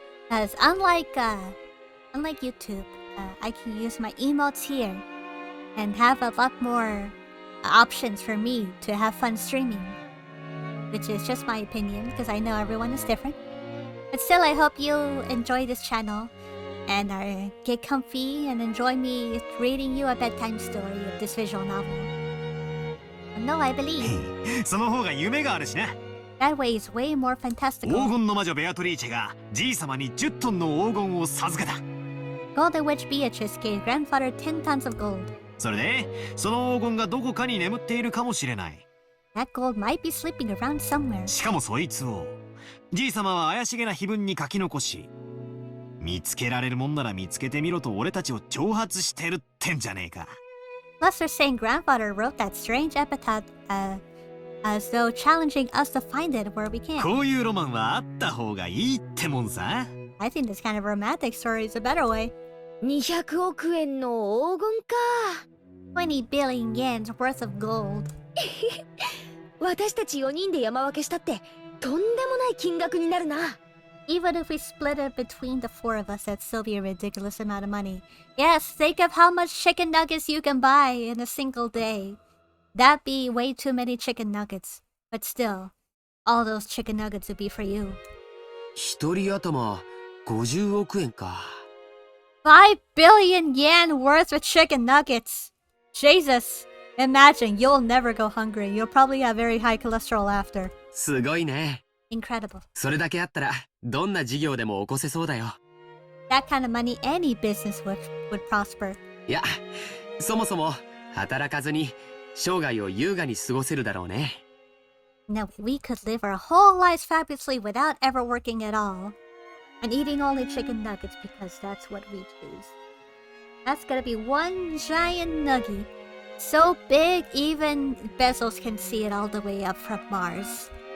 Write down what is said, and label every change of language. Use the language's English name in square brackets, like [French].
[English] Because unlike YouTube, I can use my emotes here and have a lot more options for me to have fun streaming. Which is just my opinion, because I know everyone is different. But still, I hope you enjoy this channel and get comfy and enjoy me reading you a bedtime story of this visual novel. No, I believe. [Japanese] その方が夢があるしな. [English] That way is way more fantastical. [Japanese] 黄金の魔女ベアトリーチェがじい様に10トンの黄金を授けた. [English] Golden Witch Beatrice gave grandfather 10 tons of gold. [Japanese] それで、その黄金がどこかに眠っているかもしれない. [English] That gold might be sleeping around somewhere. [Japanese] しかもそいつをじい様は怪しげな碑文に書き残し、見つけられるもんなら見つけてみろと俺たちを挑発してるってんじゃねえか。 [English] Plus, they're saying grandfather wrote that strange epitaph as though challenging us to find it where we can. [Japanese] こういうロマンはあった方がいいってもんさ。 [English] I think this kind of romantic story is a better way. [Japanese] 200億円の黄金か。 [English] 20 billion yens worth of gold. [Japanese] 私たち4人で山分けしたってとんでもない金額になるな。 [English] Even if we split it between the 4 of us, that'd still be a ridiculous amount of money. Yes, think of how much chicken nuggets you can buy in a single day. That'd be way too many chicken nuggets. But still, all those chicken nuggets would be for you. [Japanese] 一人頭50億円か。 [English] 5 billion yen worth of chicken nuggets! Jesus! Imagine, you'll never go hungry. You'll probably have very high cholesterol after. [Japanese] すごいね。 [English] Incredible. [Japanese] それだけあったらどんな事業でも起こせそうだよ。 [English] That kind of money, any business would prosper. [Japanese] いや、そもそも働かずに生涯を優雅に過ごせるだろうね。 [English] No, we could live our whole lives fabulously without ever working at all. And eating only chicken nuggets because that's what we choose. That's gonna be one giant nugget. So big, even Bezos can see it all the way up from Mars.